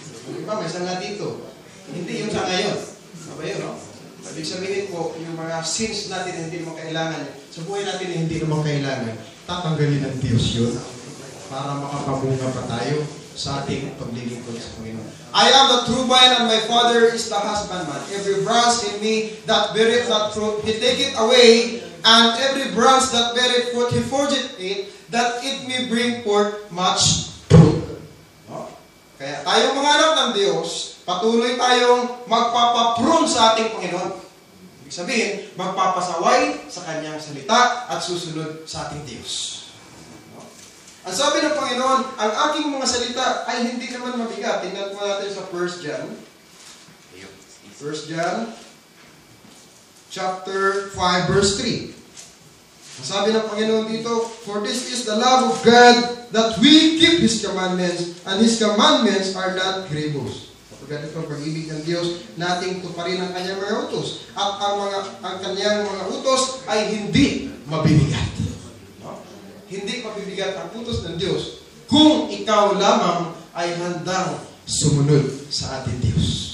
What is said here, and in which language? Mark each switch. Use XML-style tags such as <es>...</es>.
<tl>Yung iba may sanga dito. Hindi yung sanga yun. Ano yun, no? Ibig sabihin po, yung mga sins natin na hindi naman kailangan, sa buhay natin na hindi naman kailangan, tatanggalin ng Diyos yun para makapabunga pa tayo sa ating paglilingkod sa Panginoon.</tl> <en>I am the true vine and my Father is the husbandman. Every branch in me that beareth not fruit, He taketh away, and every branch that beareth fruit, He forgeth it, that it may bring forth much fruit.</en> <tl>No? Kaya tayong mga anak ng Diyos, patuloy tayong magpapaprune sa ating Panginoon. Ibig sabihin, magpapasaway sa Kanyang salita at susunod sa ating Diyos. Ang sabi ng Panginoon, ang aking mga salita ay hindi naman mabigat. Tingnan po natin sa 1 John. 1 John chapter 5 verse 3. Ang sabi ng Panginoon dito,</tl> <en>for this is the love of God, that we keep His commandments, and His commandments are not grievous.</en> <tl>Kapag ito ang pag-ibig ng Diyos, nating tuparin ang Kanyang mga utos. At ang Kanyang mga utos ay hindi mabibigat. Hindi mabibigat ang utos ng Diyos kung ikaw lamang ay handang sumunod sa ating Diyos.</tl>